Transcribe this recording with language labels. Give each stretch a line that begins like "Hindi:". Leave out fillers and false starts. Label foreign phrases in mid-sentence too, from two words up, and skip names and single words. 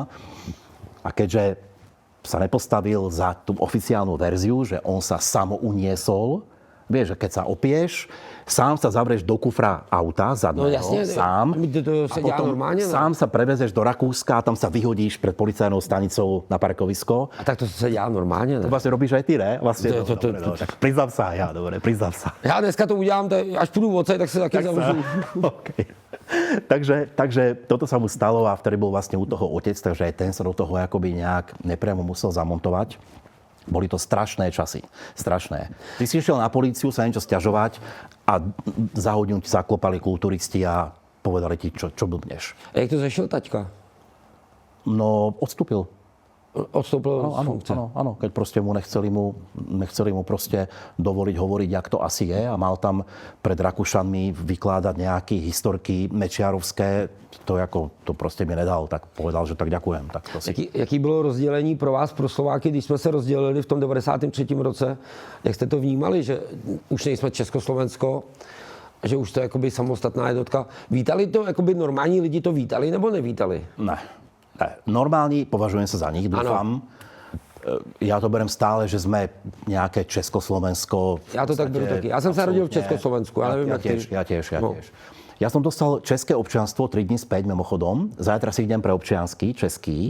Slovak: A keďže sa nepostavil za tú oficiálnu verziu, že on sa samo uniesol, vieš, že keď sa opieš, sám sa zavrieš do kufra auta zadného, sám. To sa a potom normálne, sám sa prevezeš do Rakúska a tam sa vyhodíš pred policajnou stanicou na parkovisko. A tak to sa deá normálne, ne? To vlastne robíš aj ty, ne? Vlastne, tak priznám sa, priznám sa.
Czech: Ja dneska to udělám, až půjdu odsaď, tak sa taky zavřu.
Slovak: Okay. Takže toto sa mu stalo a vtedy bol vlastne u toho otec, takže aj ten sa do toho akoby nejak nepriamo musel zamontovať. Boli to strašné časy. Strašné. Ty si išiel na políciu sa niečo sťažovať a za hodinu ti zaklopali kulturisti a povedali ti, čo blbneš. A jak to zašiel taťka? No, odstúpil. Odstúpil z funkcie? Áno. Keď proste nechceli mu proste dovoliť hovoriť, jak to asi je a mal tam pred Rakúšanmi vykladať nejaké historky mečiarovské, to proste mi nedal, tak povedal, že tak ďakujem. Tak to si...
Czech: Jaký bylo rozdělení pro vás, pro Slováky, když jsme se rozdělili v tom 93. roce? Jak jste to vnímali, že už nejsme Československo, že už to je jakoby samostatná jednotka? Vítali to, jakoby normální lidi to vítali nebo nevítali?
Slovak: Ne. Normálni, považujem sa za nich, dúfam. Ja to berem stále, že sme nejaké Československo.
Czech: Ja to tak beru taky.
Slovak: Ja som sa rodil v Československu. Ja tiež. Ja som dostal české občianstvo 3 dní späť, mimochodom. Zajtra si idem pre občiansky, český.